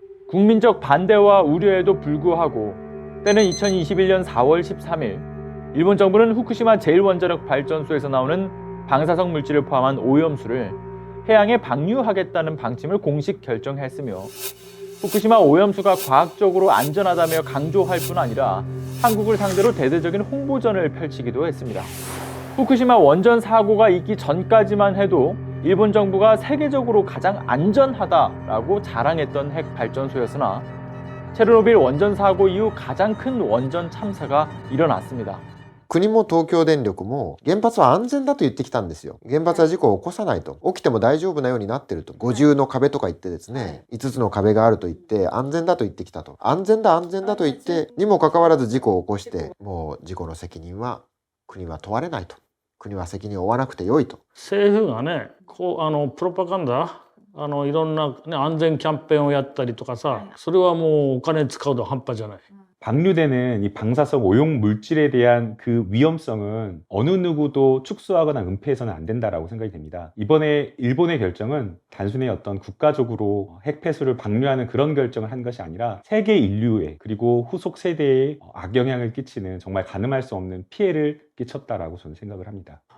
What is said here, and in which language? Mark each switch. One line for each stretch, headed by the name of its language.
Korean: 국민적 반대와 우려에도 불구하고 때는 2021년 4월 13일 일본 정부는 후쿠시마 제1원자력 발전소에서 나오는 방사성 물질을 포함한 오염수를 해양에 방류하겠다는 방침을 공식 결정했으며, 후쿠시마 오염수가 과학적으로 안전하다며 강조할 뿐 아니라 한국을 상대로 대대적인 홍보전을 펼치기도 했습니다. 후쿠시마 원전 사고가 있기 전까지만 해도 일본 정부가 세계적으로 가장 안전하다라고 자랑했던 핵 발전소였으나 체르노빌 원전 사고 이후 가장 큰 원전 참사가 일어났습니다.
Japanese: 国も東京電力も原発は安全だと言ってきたんですよ。原発は事故を起こさないと。起きても大丈夫なようになってると。五重の壁とか言ってですね、5つの壁があると言って安全だと言ってきたと。安全だ安全だと言ってにもかかわらず事故を起こして、もう事故の責任は国は問われないと。国は責任を負わなくてよいと。政府がね、プロパガンダいろんな、ね、安全キャンペーンをやったりとかさ、それはもうお金使うの半端じゃない。
Korean: 방류되는 이 방사성 오염 물질에 대한 그 위험성은 어느 누구도 축소하거나 은폐해서는 안 된다라고 생각이 됩니다. 이번에 일본의 결정은 단순히 어떤 국가적으로 핵폐수를 방류하는 그런 결정을 한 것이 아니라 세계 인류에 그리고 후속 세대에 악영향을 끼치는 정말 가늠할 수 없는 피해를 끼쳤다라고 저는 생각을 합니다.